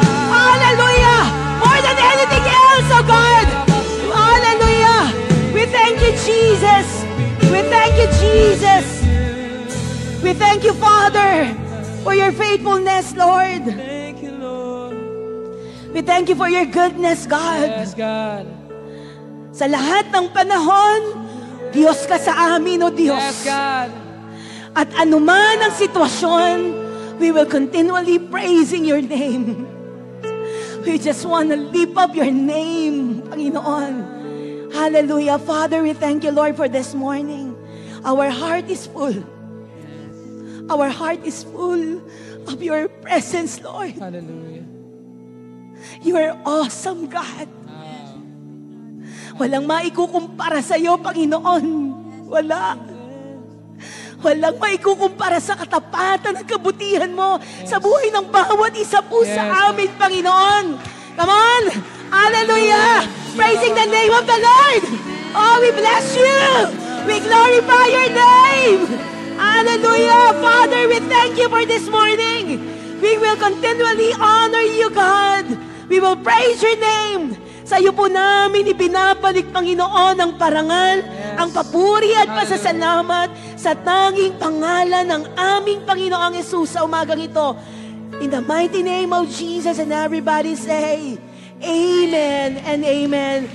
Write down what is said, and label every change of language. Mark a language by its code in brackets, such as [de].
[en] Hallelujah. More than anything else, oh God. Hallelujah. We thank you, Jesus. We thank you, Jesus. We thank you, Father, for your faithfulness, Lord. Thank you, Lord. We thank you for your goodness, God. Yes, God. [tl] Sa lahat ng panahon, Diyos ka sa amin, O Diyos. [en] Yes, God. [tl] At anuman ang sitwasyon, [en] we will continually praising your name. We just want to lift up your name, Panginoon. Hallelujah. Father, we thank you, Lord, for this morning. Our heart is full. Our heart is full of your presence, Lord. Hallelujah. You are awesome, God. [tl] Walang maikukumpara sa iyo, Panginoon. Wala. Walang maikukumpara sa katapatan at kabutihan mo sa buhay ng bawat isa po sa amin, Panginoon. [en] Come on! Hallelujah! Praising the name of the Lord! Oh, we bless you! We glorify your name! Hallelujah! Father, we thank you for this morning. We will continually honor you, God. We will praise your name. [tl] Sa iyo po namin ibinabalik, Panginoon, ang parangal, ang papuri at pasasalamat sa tanging pangalan ng aming Panginoong Hesus sa umagang ito. [en] In the mighty name of Jesus, and everybody say, Amen and Amen.